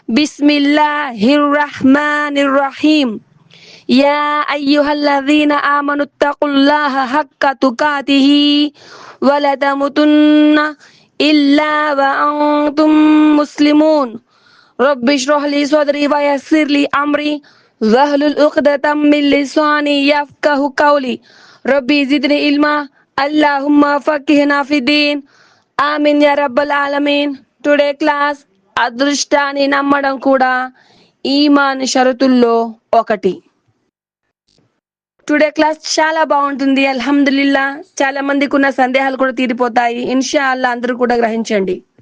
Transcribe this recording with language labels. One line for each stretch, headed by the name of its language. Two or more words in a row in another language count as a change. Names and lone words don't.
Arabic: بسم الله الرحمن الرحيم. يا أيها الذين آمنوا اتقوا الله حق تقاته ولا تموتن إلا وأنتم مسلمون رب اشرح لي صدري ويسر لي أمري واحلل عقدة من لساني يفقهوا قولي ربي زدني علما اللهم فقهنا في الدين آمين يا رب العالمين.
English: today class
Telugu: అదృష్టాన్ని నమ్మడం కూడా ఈమాన్ షరతుల్లో ఒకటి.
English: today class
Telugu: చాలా బాగుంటుంది. అల్హమ్దులిల్లా. చాలా మందికి ఉన్న సందేహాలు కూడా తీరిపోతాయి.
Arabic: إن شاء الله
Telugu: అందరూ కూడా గ్రహించండి.